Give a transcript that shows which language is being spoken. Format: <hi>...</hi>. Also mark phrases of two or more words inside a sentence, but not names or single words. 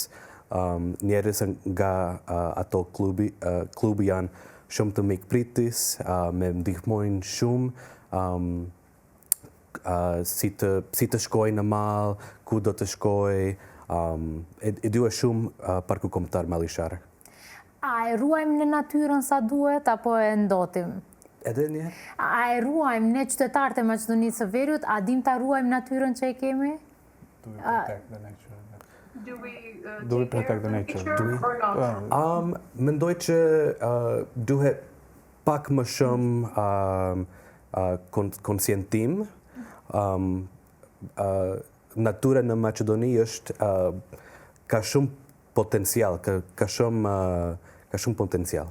<sq>Njerëz nga ato klubi janë shumë të mikpritis, me ndihmojnë shumë, si të shkoj në mal, ku do të shkoj, e dua shumë parku kombëtar Mali Çar. A e ruajmë në natyrën sa duhet, apo e ndotim? Edhe një? A e ruajmë ne qytetarët e Maqedonisë së Veriut, a dim ta ruajmë natyrën që e kemi?</sq> <en>Do we protect the nature?</en> <sq>Mendoj që duhet pak më shumë konscientim. Natura në Maqedoni është ka shumë potencial, ka shumë potencial.</sq>